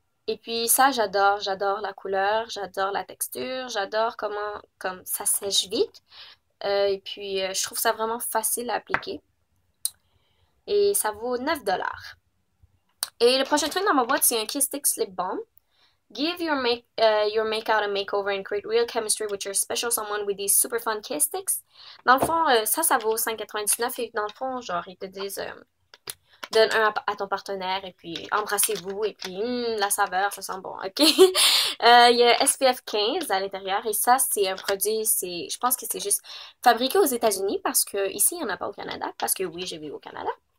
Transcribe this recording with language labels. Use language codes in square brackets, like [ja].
[fr] Et puis ça, j'adore la couleur, j'adore la texture, j'adore comme ça sèche vite. Et puis, je trouve ça vraiment facile à appliquer. Et ça vaut 9$. Et le prochain truc dans ma boîte, c'est un Kiss Stick Slip Balm. [en] Give your makeout a makeover and create real chemistry with your special someone with these super fun Kiss Sticks. [fr] Dans le fond, ça vaut 5,99$. Et dans le fond, genre, ils te disent... donne un à ton partenaire et puis embrassez-vous et puis la saveur, ça sent bon, ok? Il y a SPF 15 à l'intérieur et ça, c'est un produit, je pense que c'est juste fabriqué aux États-Unis parce que ici, il n'y en a pas au Canada, parce que oui, j'ai vu au Canada.